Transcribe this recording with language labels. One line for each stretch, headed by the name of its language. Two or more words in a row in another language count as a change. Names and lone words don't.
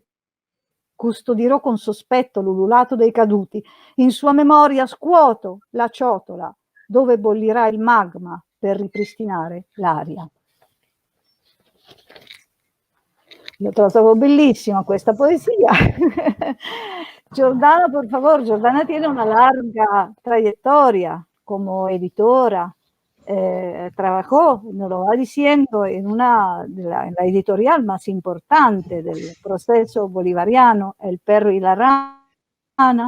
Italian: Custodirò con sospetto l'ululato dei caduti. In sua memoria scuoto la ciotola, dove bollirà il magma per ripristinare l'aria. Io trovo bellissima questa poesia.
Spanish: Jordana, por favor, Jordana tiene una larga trayectoria como editora. Trabajó, nos lo va diciendo, en la editorial más importante del proceso bolivariano, El perro y la rana.